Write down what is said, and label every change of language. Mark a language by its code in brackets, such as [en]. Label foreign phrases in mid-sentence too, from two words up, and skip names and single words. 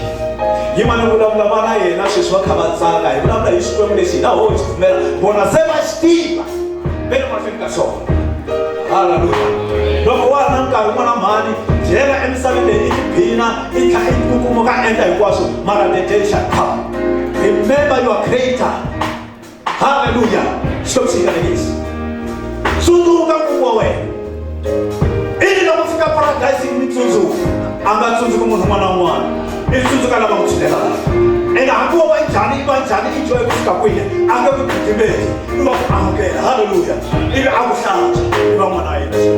[ts] Hi mani vulavula vana yena sweswi va kha va tsaka hi vulavula hi xikwembu lexi hi ta ho xi pfumela vona se va xi tiva ve le mahlweni ka xona. Haleluya. Loko wa ha na nkarhi wun'wana mhani byela emisaveni leyi i tiphina i tlha i kukumuka endla hinkwaswo mara [en] the day shall come. Remember your creator. [ts] Haleluya. Xikwembu xi hikanekisi. Tsundzuka nkuma wa wena. Ili loko fika paradise mi tsundzuka a nga tsundzuki munhu un'wana na un'wana i tsundzuka lava n'wi tshunelaka ene hambi wo va njhani i va njhani i joye ku fika kwihi a nge ku gidimeli i va ku amukela halleluya ivi a ku hlantswa i va n'wana wa yena.